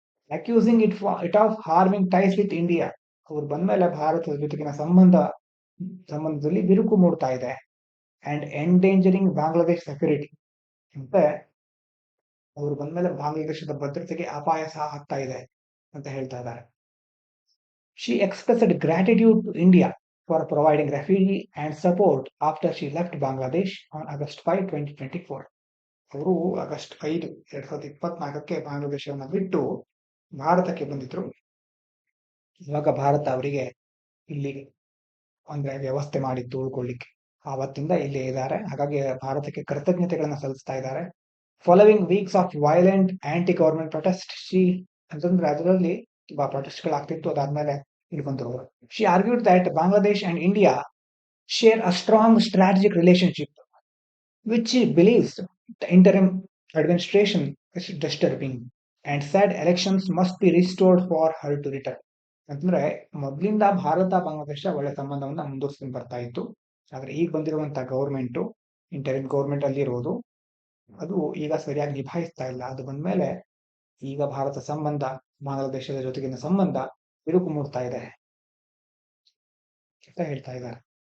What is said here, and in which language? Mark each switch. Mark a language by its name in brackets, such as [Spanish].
[English] Accusing it of harming ties with India. [Kannada] ಅವ್ರು ಬಂದ್ಮೇಲೆ ಭಾರತದ ಜೊತೆಗಿನ ಸಂಬಂಧದಲ್ಲಿ ಬಿರುಕು ಮೂಡ್ತಾ ಇದೆ. [English] and endangering Bangladesh security, [Kannada] ಮತ್ತೆ ಅವರು ಬಂದ್ಮೇಲೆ ಬಾಂಗ್ಲಾದೇಶದ ಭದ್ರತೆಗೆ ಅಪಾಯ ಸಹ ಆಗ್ತಾ ಇದೆ ಅಂತ ಹೇಳ್ತಾ ಇದ್ದಾರೆ. [English] She expressed gratitude to India for providing refugee and support after she left Bangladesh on August 5, 2024. [Kannada] ಅವರು ಆಗಸ್ಟ್ 5, 2024ಕ್ಕೆ ಬಾಂಗ್ಲಾದೇಶವನ್ನು ಬಿಟ್ಟು ಭಾರತಕ್ಕೆ ಬಂದಿದ್ರು. ಇವಾಗ ಭಾರತ ಅವರಿಗೆ ಇಲ್ಲಿ ಅಂದ್ರೆ ವ್ಯವಸ್ಥೆ ಮಾಡಿತ್ತು ಉಳ್ಕೊಳ್ಳಿಕ್ಕೆ. ಆವತ್ತಿಂದ ಇಲ್ಲೇ ಇದ್ದಾರೆ. ಹಾಗಾಗಿ ಭಾರತಕ್ಕೆ ಕೃತಜ್ಞತೆಗಳನ್ನ ಸಲ್ಲಿಸ್ತಾ ಇದ್ದಾರೆ. [English] following weeks of violent anti government protest, [Kannada] ಅಂತಂದ್ರೆ ಅದರಲ್ಲಿ ತುಂಬಾ ಪ್ರೊಟೆಸ್ಟ್ಗಳಾಗ್ತಿತ್ತು. ಅದಾದ್ಮೇಲೆ ಇಲ್ಲಿ ಬಂದರು. [English] She argued that Bangladesh and India share a strong strategic relationship, which she believes the interim administration is disturbing, and said elections must be restored for her to return. [Kannada] ಅಂತಂದ್ರೆ ಮೊದಲಿಂದ ಭಾರತ ಬಾಂಗ್ಲಾದೇಶ ಒಳ್ಳೆ ಸಂಬಂಧವನ್ನ ಮುಂದುವರಿಸ್ಕೊಂಡು ಬರ್ತಾ ಇತ್ತು. ಆದ್ರೆ ಈಗ ಬಂದಿರುವಂತಹ ಗೌರ್ಮೆಂಟ್, ಇಂಟರಿಮ್ ಗೌರ್ಮೆಂಟ್ ಅಲ್ಲಿ ಇರೋದು, ಅದು ಈಗ ಸರಿಯಾಗಿ ನಿಭಾಯಿಸ್ತಾ ಇಲ್ಲ. ಅದು ಬಂದ್ಮೇಲೆ ಈಗ ಭಾರತ ಸಂಬಂಧ, ಬಾಂಗ್ಲಾದೇಶದ ಜೊತೆಗಿನ ಸಂಬಂಧ ಬಿರುಕು ಮೂಡ್ತಾ ಇದೆ ಅಂತ ಹೇಳ್ತಾ ಇದ್ದಾರೆ.